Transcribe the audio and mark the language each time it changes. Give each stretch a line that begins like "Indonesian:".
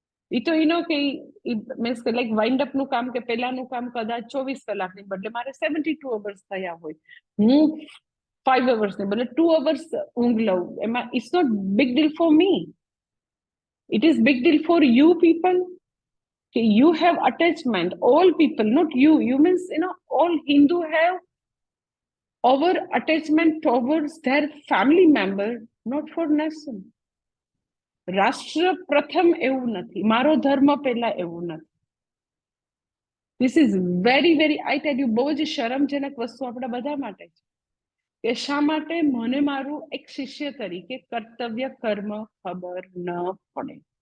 Gujarati: એ તો કે મીન્સ કે લાઈક વાઇન્ડ અપ નું કામ કે પહેલાનું કામ કદાચ 24 કલાકની બદલે મારે 72 અવર્સ થયા હોય, હું 5 અવર્સ ને બદલે 2 અવર્સ ઊંઘ લઉં, એમાં it's not big deal for me, it is big deal for you people.
English: You have attachment, all people, not you means all Hindu have over attachment towards their family member, not for nation.
Gujarati: રાષ્ટ્ર પ્રથમ એવું નથી, મારો ધર્મ પહેલા એવું નથી. This is very very, I tell you, બહુ જ શરમજનક વસ્તુ આપણા બધા માટે છે કે શા માટે મને મારું એક શિષ્ય તરીકે કર્તવ્ય કર્મ ખબર ન પડે.